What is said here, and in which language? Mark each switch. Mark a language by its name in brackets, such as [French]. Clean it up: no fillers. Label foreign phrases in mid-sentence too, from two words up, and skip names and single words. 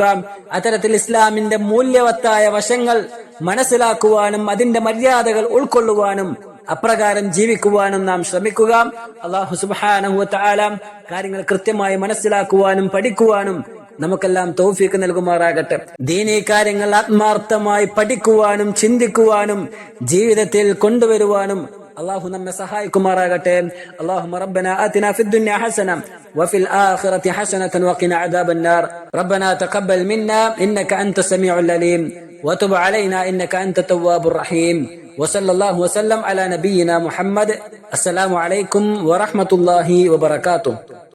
[Malayalam] അത്തരത്തിൽ ഇസ്ലാമിന്റെ മൂല്യവത്തായ വശങ്ങൾ മനസ്സിലാക്കുവാനും അതിന്റെ മര്യാദകൾ ഉൾക്കൊള്ളുവാനും അപ്രകാരം ജീവിക്കുവാനും നാം ശ്രമിക്കുക. [Arabic] الله سبحانه وتعالى [Malayalam] കാര്യങ്ങൾ കൃത്യമായി മനസ്സിലാക്കുവാനും പഠിക്കുവാനും നമുക്കെല്ലാം തൗഫീഖ് നൽകുമാറാകട്ടെ. ദീനീ കാര്യങ്ങൾ ആത്മാർത്ഥമായി പഠിക്കുവാനും ചിന്തിക്കുവാനും ജീവിതത്തിൽ കൊണ്ടുവരുവാനും അല്ലാഹു നമ്മെ സഹായിക്കുമാറാകട്ടെ. [Arabic] اللهم ربنا آتنا في الدنيا حسنة وفي الآخرة حسنة وقنا عذاب النار. ربنا تقبل منا إنك أنت السميع العليم وتب علينا إنك أنت التواب الرحيم. وصلى الله وسلم على نبينا محمد. السلام عليكم ورحمة الله وبركاته.